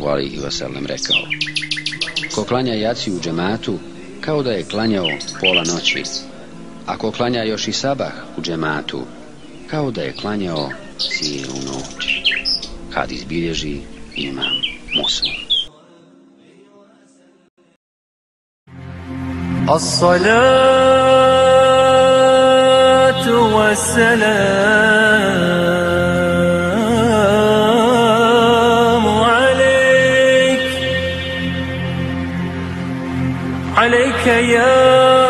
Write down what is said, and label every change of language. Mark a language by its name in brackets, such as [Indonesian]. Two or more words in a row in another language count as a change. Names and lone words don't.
[Arabic] عليه وسلم [Bosnian] rekao: ko klanja jaciju u džematu, kao da je klanjao pola noći, a ko klanja još i sabah u džematu, kao da je klanjao cijelu noć. Hadis bilježi imam Muslim. [Arabic] الصلاة والسلام عليك يا